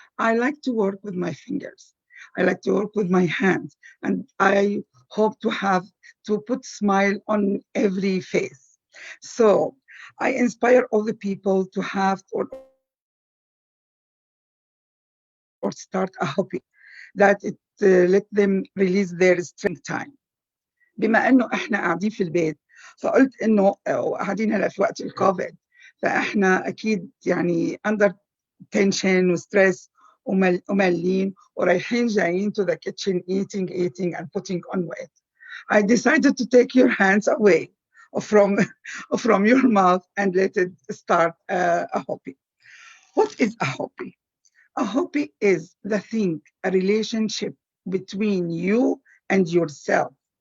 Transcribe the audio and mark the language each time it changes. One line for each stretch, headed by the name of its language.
English: I like to work with my fingers. I like to work with my hands, and I hope to put smile on every face. So I inspire all the people to have or start a hobby that it let them release their strength time.
Arabic: بما انه احنا قاعدين في البيت فقلت انه قاعدين هلا في وقت الكوفيد فاحنا اكيد يعني
English: under tension وستريس
Arabic: وملين ورايحين جايين
English: to the kitchen eating and putting on weight. I decided to take your hands away from your mouth and let it start a hobby. What is a hobby? A hobby is the thing, a relationship between you and yourself.